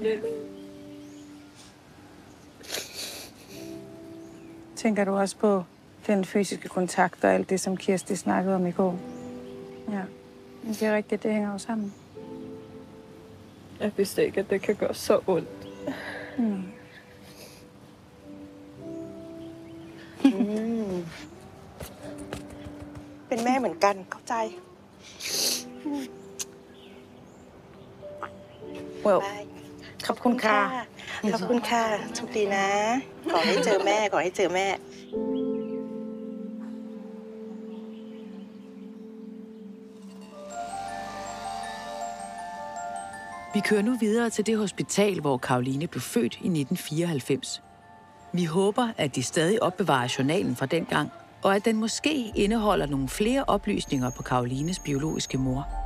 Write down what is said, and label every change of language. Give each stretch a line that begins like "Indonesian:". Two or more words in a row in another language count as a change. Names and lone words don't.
Danish: Tænker du også på den fysiske kontakt og alt det, som Kirsti snakkede om i går? Ja, det er rigtigt, det hænger jo sammen. Jeg vidste ikke, at det kan gøre så ondt. Mm.
Thai: เป็นแม่เหมือนกันเข้าใจ Well, ขอบคุณค่ะ ขอบคุณค่ะโชคดีนะขอให้เจอแม่ขอให้เจอแม่
Danish: Vi kører nu videre til det hospital, hvor Caroline blev født i 1994. Vi håber, at de stadig opbevarer journalen fra dengang, og at den måske indeholder nogle flere oplysninger på Carolines biologiske mor.